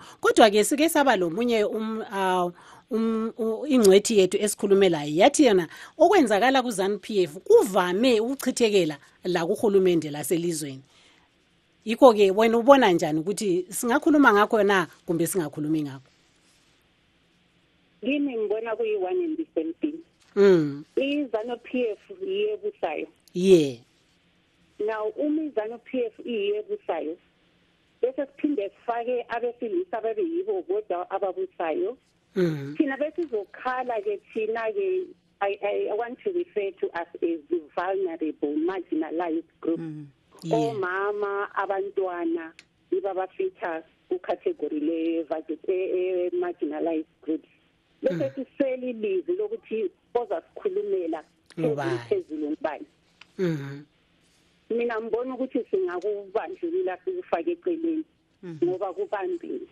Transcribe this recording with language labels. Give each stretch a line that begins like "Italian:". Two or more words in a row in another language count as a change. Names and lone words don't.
North Ndebele: Kodwa ke sike saba lomunye ingcwethi yethu esikhulumela yathi yena okwenzakala ku ZANU-PF kuvame ukuchithekela la kuhulumende laselizweni. Yikho ke wena ubona njani ukuthi singakhuluma ngakho na kumbe singakhulumi ngakho? Kimi ngibona kuyi
English: one and the same thing.
North Ndebele: ZANU-PF iyebusayo.
English: Yeah.
North Ndebele: Now ZANU-PF iyebusayo. Bese siphinde sifake abesilisa babe yibo bodwa ababusayo. Thina besizokhala ke thina ke
English: I want to refer to us as the vulnerable marginalized group.
North Ndebele: Omama abantwana ibabafitha kucategory le
English: marginalized groups.
North Ndebele: Bese siseli lizi lokuthi boza sikhulumela phezulu ngibani. Mina ngibona ukuthi singakubandlulula sikufake eceleni ngoba kubambile.